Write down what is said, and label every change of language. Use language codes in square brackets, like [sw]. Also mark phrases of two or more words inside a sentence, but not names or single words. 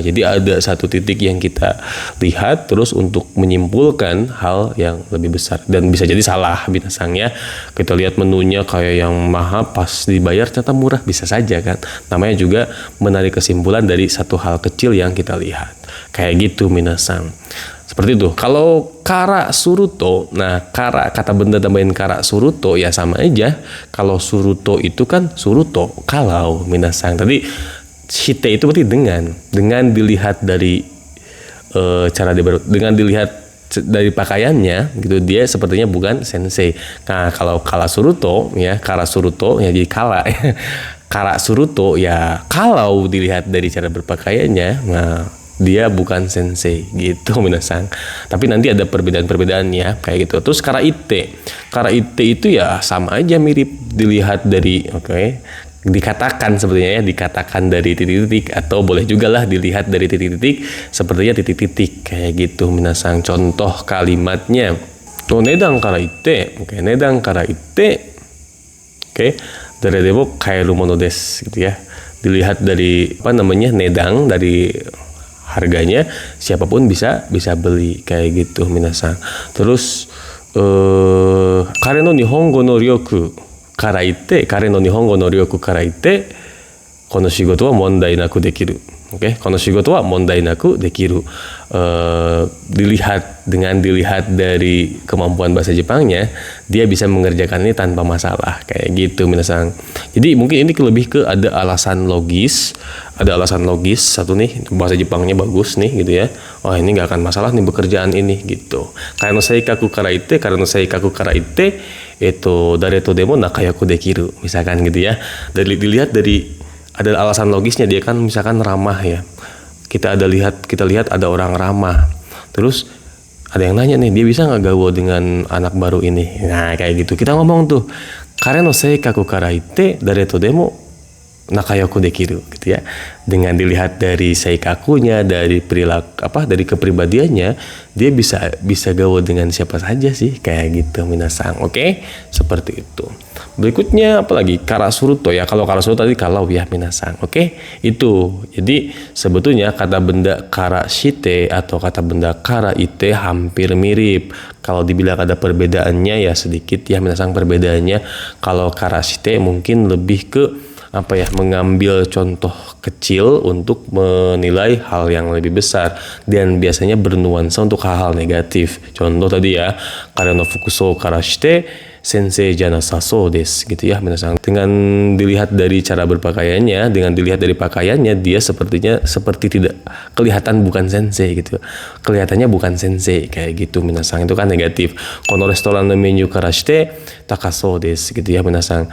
[id] Jadi ada satu titik yang kita lihat terus untuk menyimpulkan hal yang lebih besar, dan bisa jadi salah minasan ya. Kita lihat menunya kayak yang mahal, pas dibayar ternyata murah, bisa saja kan. Namanya juga menarik kesimpulan dari satu hal kecil yang kita lihat. Kayak gitu minasan. Seperti itu. Kalau [ja] からすると, [id] nah kara, kata benda tambahin [ja] からすると [id] ya sama aja. Kalau suruto itu kan suruto, kalau minasan. Tadi shite itu berarti dengan dilihat dari cara dia dengan dilihat dari pakaiannya gitu, dia sepertinya bukan sensei. Nah, kalau [ja] からすると [id] ya jadi kala. [ja] からすると [id] ya kalau dilihat dari cara berpakaiannya, nah dia bukan sensei gitu minasan. Tapi nanti ada perbedaan-perbedaannya kayak gitu. Terus [ja] からいって [id] itu ya sama aja, mirip dilihat dari dikatakan sebetulnya ya, dikatakan dari titik-titik, atau boleh juga lah dilihat dari titik-titik, sepertinya titik-titik kayak gitu minasan. Contoh kalimatnya [ja] 値段からいって、値段からいって、誰でも買えるものです [id] gitu ya. Dilihat dari nedang, dari harganya, siapapun bisa beli kayak gitu minasan. [ja] Terus 彼の日本語の能力からいって、この仕事は問題なくできる. この仕事は問題なくできる. [id] Dilihat dari kemampuan bahasa Jepangnya, dia bisa mengerjakan ini tanpa masalah kayak gitu minasan. Jadi mungkin ini lebih ke ada alasan logis satu nih, bahasa Jepangnya bagus nih gitu ya. Ini nggak akan masalah nih pekerjaan ini gitu. [ja] Karena 性格からいって itu 誰とでも仲良くできる [id] misalkan gitu ya. Dilihat dari ada alasan logisnya, dia kan misalkan ramah ya. Kita lihat ada orang ramah. Terus ada yang nanya nih, dia bisa nggak gaul dengan anak baru ini? Nah kayak gitu. Kita ngomong tuh, [ja] 彼の性格からいって誰とでも仲良くできる [id] gitu ya. Dengan dilihat dari seikakunya, dari perilaku dari kepribadiannya, dia bisa gaul dengan siapa saja sih kayak gitu minasan. Oke, seperti itu. Berikutnya apalagi [ja] からすると [id] ya. Kalau [ja] からすると [id] tadi kalau ya minasan. Oke, itu. Jadi sebetulnya kata benda [ja] からして [id] atau kata benda [ja] からいって [id] hampir mirip. Kalau dibilang ada perbedaannya ya sedikit ya minasan perbedaannya. Kalau [ja] からして [id] mungkin lebih ke mengambil contoh kecil untuk menilai hal yang lebih besar dan biasanya bernuansa untuk hal-hal negatif. Contoh tadi ya, [ja] 彼の服装からして先生じゃなさそうです [id] gitu ya [ja] minasan. [id] Dengan dilihat dari cara berpakaiannya, dengan dilihat dari pakaiannya, dia seperti tidak kelihatan bukan sensei gitu. Kelihatannya bukan sensei kayak gitu minasan. Itu kan negatif. [ja] このレストランのメニューからして高そうです [id] gitu ya [ja] minasan.